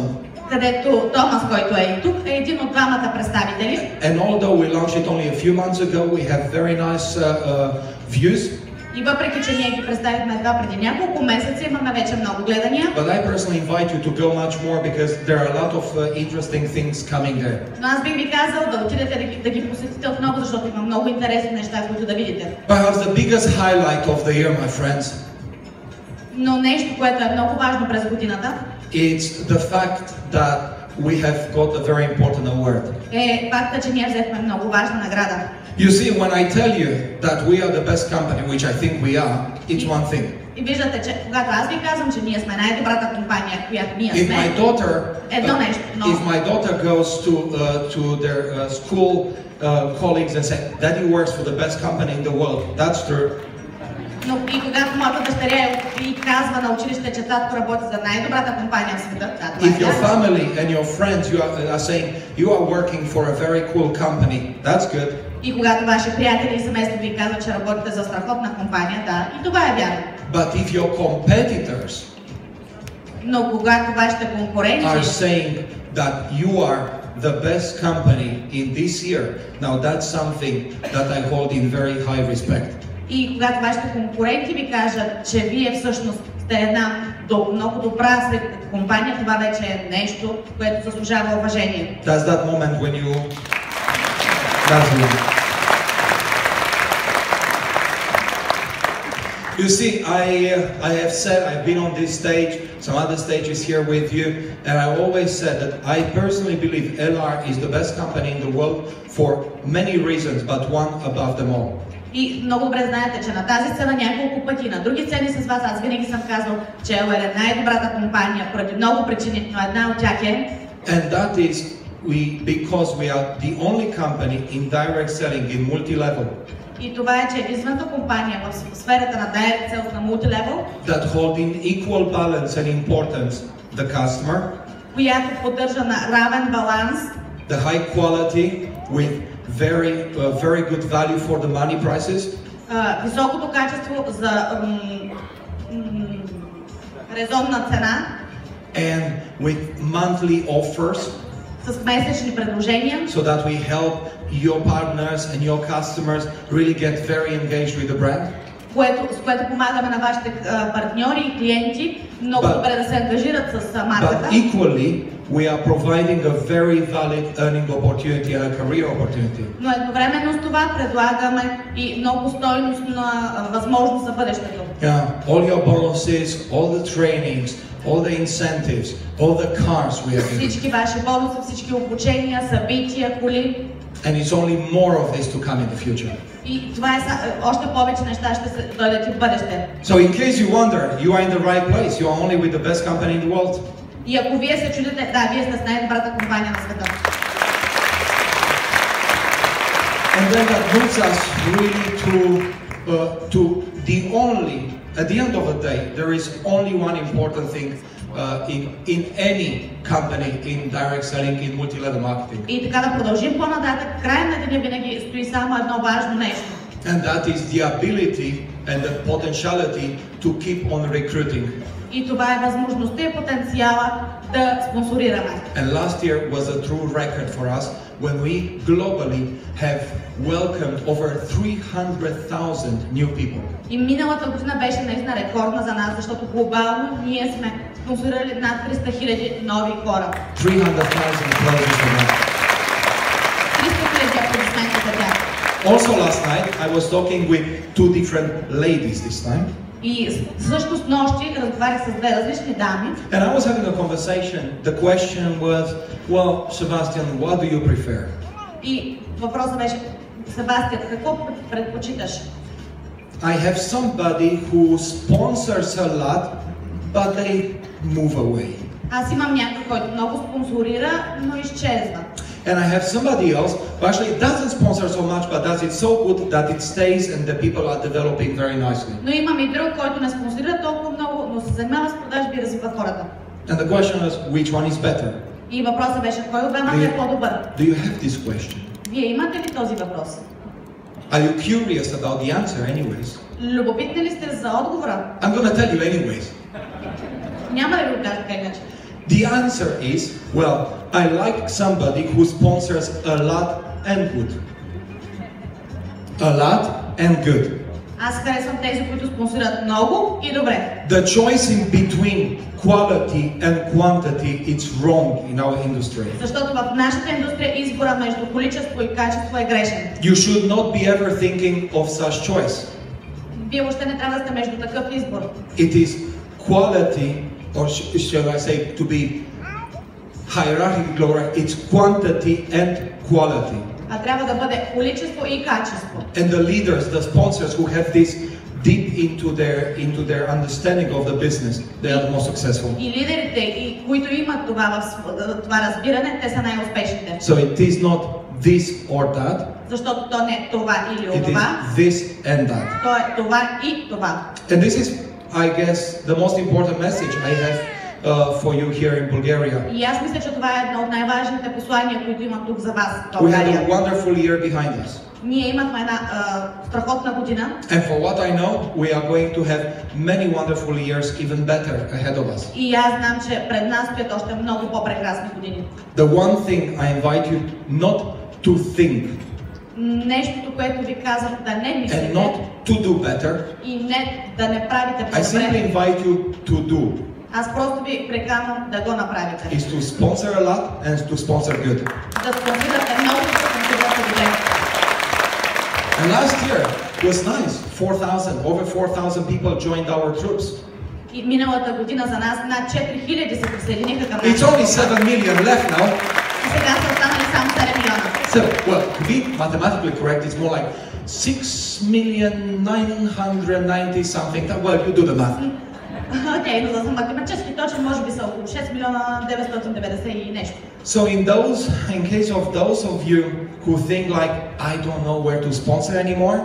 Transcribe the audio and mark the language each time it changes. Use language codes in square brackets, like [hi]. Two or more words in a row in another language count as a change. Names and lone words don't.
[bg] Където Томас, който е и тук, е един от двамата представители. [en] And although we launched it only a few months ago, we have very nice views. [bg] И въпреки, че ние ги представихме едва преди няколко месеца, имаме вече много гледания. [en] But I personally invite you to go much more because there are a lot of interesting things coming there. [bg] Но аз бих ви казал да отидете да ги посетите отново, защото има много интересни неща, които да видите. [en] Perhaps the biggest highlight of the year, my friends, [bg] Но нещо, което е много важно през годината, [en] it's the fact that we have got a very important award. [bg] е факта, че ние взехме много важна награда. [en] You see, when I tell you that we are the best company, which I think we are, it's one thing. [bg] И виждате, че когато аз ви казвам, че ние сме най-добрата компания, която ние [en] If [bg] сме, [en] my daughter, [bg] едно нещо, но [en] if my daughter goes to their school colleagues and say, "Daddy works for the best company in the world," that's true. [bg] но и когато моята дъщеря и казва на училище, че татко работи за най-добрата компания в света, [en] If your family and your friends are saying you are working for a very cool company, that's good. [bg] И когато ваши приятели и семейство ви казват, че работите за страхотна компания, да, и това е вярно. [en] But if your competitors [bg] Но когато вашите [en] are [bg] конкуренти [en] saying that you are the best company in this year, now that's something that I hold in very high respect. [bg] и когато вашите конкуренти ви кажат, че вие всъщност сте една много добра компания, това вече е нещо, което заслужава уважение. [en] That's that moment when you... You see, I have said, I've been on this stage, some other stages here with you, and I always said that I personally believe LR is the best company in the world for many reasons, but one above them all. [bg] И много добре знаете, че на тази сцена няколко пъти, на други сцени с вас, аз винаги съм казал, че LR е най-добрата компания поради много причини, но една от тях е... [en] And that is because we are the only company in direct selling in multi-level. [bg] И това е, че единствената компания в сферата на [en] direct sales [bg] на multi-level, [en] that hold in equal balance and importance the customer, [bg] която поддържа на равен баланс, [en] the high quality with very good value for the money prices, [bg] високото качество за резонна цена, [en] and with monthly offers, [bg] с месечни предложения, [en] so that we help your partners and your customers really get very engaged with the brand. [bg] с което помагаме на вашите партньори и клиенти много добре да се ангажират с марката. [en] But equally, we are providing a very valid earning opportunity and a career opportunity. [bg] Но едновременно с това предлагаме и много стойностна възможност за бъдещето. [en] Yeah, all your bonuses, all the trainings, all the incentives, all the cars we are giving. [bg] Всички ваши бонуси, всички обучения, събития, коли. [en] And it's only more of this to come in the future. [bg] И това е още повече неща ще се дойдат и в бъдеще. [en] So in case you wonder, you are in the right place. You are only with the best company in the world. [bg] И ако вие се чудите, да, вие сте с най-добрата компания на света. [en] And then that moves us really to the only, at the end of the day, there is only one important thing in any company in direct selling, in multi-level marketing. [bg] И така да продължим по-нататък, края на деня винаги стои само едно важно нещо. [en] And that is the ability and the potentiality to keep on recruiting. [bg] И това е възможността и потенциала да спонсорираме. [en] And last year was a true record for us when we globally have welcomed over 300,000 new people. [bg] И миналата година беше наистина рекордна за нас, защото глобално ние сме спонсорирали над 300,000 нови хора. [en] 300,000 applauses for that. [bg] 300,000 аплодисменти за тях. [en] Also last night I was talking with two different ladies this time. [bg] И също с нощи разговарях с две различни дами. [en] And I was having a conversation. The question was, well, Sebastian, what do you prefer? [bg] И въпросът беше, Себастиян, какво предпочиташ? [en] I have somebody who sponsors a lot, but they move away. [bg] Аз имам някой, който много спонсорира, но изчезва. [en] And I have somebody else who actually doesn't sponsor so much, but does it so good that it stays and the people are developing very nicely. [bg] Но имам и друг, който не спонсорира толкова много, но се занимава с продажби и развива хората. [en] And the question is, which one is better? [bg] И въпросът беше, кой от двамата е по-добър? [en] Do you have this question? [bg] Вие имате ли този въпрос? [en] Are you curious about the answer anyways? [bg] Любопитни ли сте за отговора? [en] I'm gonna tell you anyways. [bg] Няма да ви го кажа така иначе. [en] The answer is, well, I like somebody who sponsors a lot and good. A lot and good. [bg] Аз харесвам тези, които спонсорират много и добре. [en] The choice in between quality and quantity it's wrong in our industry. [bg] Защото в нашата индустрия избора между количество и качество е грешен. [en] You should not be ever thinking of such choice. [bg] Вие въобще не трябва да сте между такъв избор. [en] It is quality, or shall I say, to be hierarchical, it's quantity and quality. [bg] А трябва да бъде количество и качество. [en] And the leaders, the sponsors who have this deep into their understanding of the business, they are the most successful. [bg] И лидерите, които имат това разбиране, те са най-успешните. [en] So it is not this or that. [bg] Защото то не е това или [en] It [bg] онова. [en] is this and that. [bg] То е това и това. [en] And this is, I guess, the most important message I have for you here in Bulgaria. [bg] И аз мисля, че това е едно от най-важните послания, които имам тук за вас в [en] We had [bg] България. [en] a wonderful year behind us. [bg] Ние имахме една страхотна година. [en] And for what I know, we are going to have many wonderful years, even better, ahead of us. [bg] И аз знам, че пред нас стоят още много по-прекрасни години. [en] The one thing I invite you not to think [bg] Нещото, което ви казвам, да не [en] and [bg] мислите [en] not to do better, [bg] и не да не правите [en] I simply [bg] по-добре. [en] invite you to do [bg] Аз просто ви приканвам да го направите. [en] is to sponsor a lot and to sponsor good. [bg] Да спонсорирате много, да спонсорирате добре. [en] And last year was nice. 4,000, over 4,000 people joined our troops. [bg] И миналата година за нас над 4000 се присъединиха към [en] It's only 7 million left now. [bg] И сега са останали само 7 милиона. [en] So, well, to be mathematically correct, it's more like 6,990 something. Well, you do the math. [bg] Окей, но за математически точно може би са около 6 милиона 990 и нещо. [en] So in case of those of you who think like, I don't know where to sponsor anymore,